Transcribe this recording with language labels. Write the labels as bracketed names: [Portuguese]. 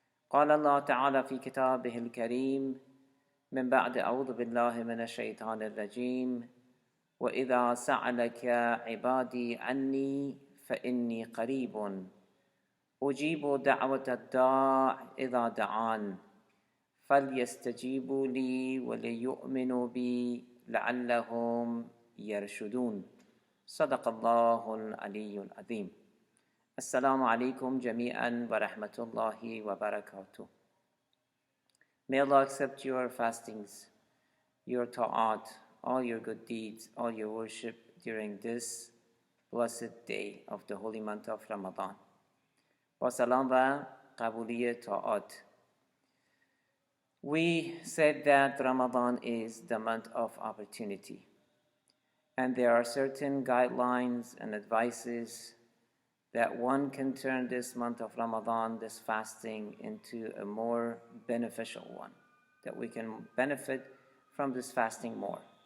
[Arabic] قال الله تعالى في كتابه الكريم من بعد أعوذ بالله من الشيطان الرجيم: وإذا سألك عبادي عني فإني قريب أجيب دعوة الداع إذا دعان فليستجيبوا لي وليؤمنوا بي لعلهم يرشدون. صدق الله العلي العظيم. السلام عليكم جميعا ورحمة الله وبركاته. [English] May Allah accept your fastings, your ta'at, all your good deeds, all your worship during this blessed day of the holy month of Ramadan. [Persian] با سلام و قبولی ta'at. [English] We said that Ramadan is the month of opportunity, and there are certain guidelines and advices that one can turn this month of Ramadan, this fasting, into a more beneficial one, that we can benefit from this fasting more.